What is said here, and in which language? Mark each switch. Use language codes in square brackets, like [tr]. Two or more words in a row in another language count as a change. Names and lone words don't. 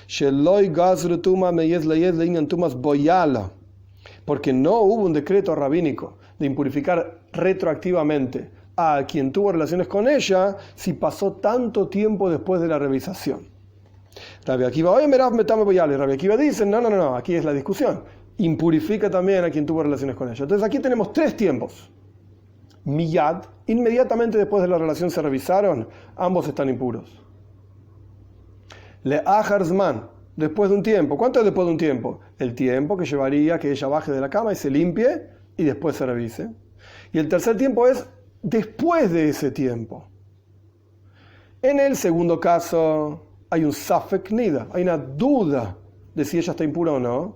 [es] Porque no hubo un decreto rabínico de impurificar retroactivamente a quien tuvo relaciones con ella si pasó tanto tiempo después de la revisación. Rabbi Akiva, Rabbi Akiva dice, no, aquí es la discusión. Impurifica también a quien tuvo relaciones con ella. Entonces aquí tenemos 3 tiempos. Miyad, inmediatamente después de la relación se revisaron, ambos están impuros. [he] לאחר זמן, [es] después de un tiempo. ¿Cuánto es después de un tiempo? El tiempo que llevaría que ella baje de la cama y se limpie y después se revise. Y el tercer tiempo es después de ese tiempo. En el segundo caso hay un [he] ספק נדה, [es] hay una duda de si ella está impura o no.